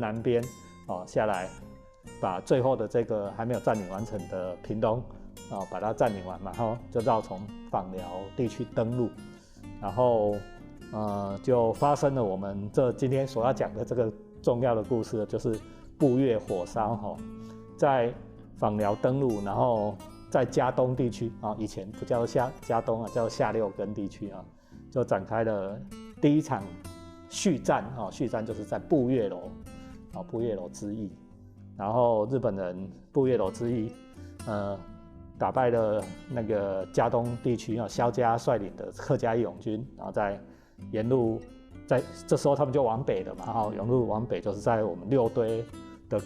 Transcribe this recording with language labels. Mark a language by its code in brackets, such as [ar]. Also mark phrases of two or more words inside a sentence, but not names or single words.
[zh] 南邊下來，把最後的這個還沒有佔領完成的屏東把它佔領完嘛，就繞從枋寮地區登陸，然後就發生了我們今天所要講的這個重要的故事，就是步月火燒在枋寮登陸，然後在嘉東地區以前不叫嘉東叫下六根地區就展開了第一場续战续战就是在步月楼步月楼之役，然后日本人步月楼之役打败了那个嘉东地区萧家率领的客家义勇军，然后在沿路这时候他们就往北了嘛，沿路往北就是在我们六堆的